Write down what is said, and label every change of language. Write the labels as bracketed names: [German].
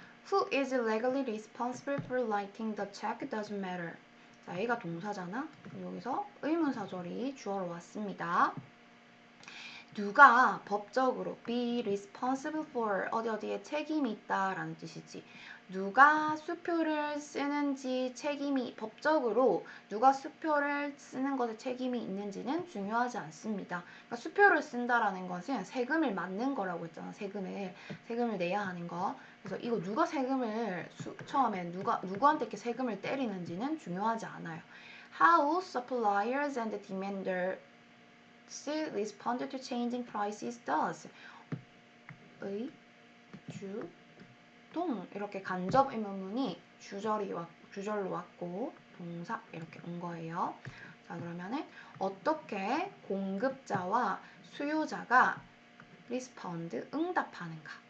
[English] Who is legally responsible for writing the check doesn't matter. [Korean] 자, 얘가 동사잖아. 여기서 의문사절이 주어로 왔습니다. 누가 법적으로 [English] be responsible for [Korean] 어디에 책임이 있다라는 뜻이지. 누가 수표를 쓰는지 법적으로 누가 수표를 쓰는 것에 책임이 있는지는 중요하지 않습니다. 그러니까 수표를 쓴다라는 것은 세금을 맞는 거라고 했잖아. 세금을 내야 하는 거. 그래서 이거 누가 세금을 처음에 누구한테 이렇게 세금을 때리는지는 중요하지 않아요. [English] How suppliers and demanders respond to changing prices does. [Korean] 의, 주, 동 이렇게 간접 의문문이 주절로 왔고 동사 이렇게 온 거예요. 자, 그러면은 어떻게 공급자와 수요자가 respond 응답하는가?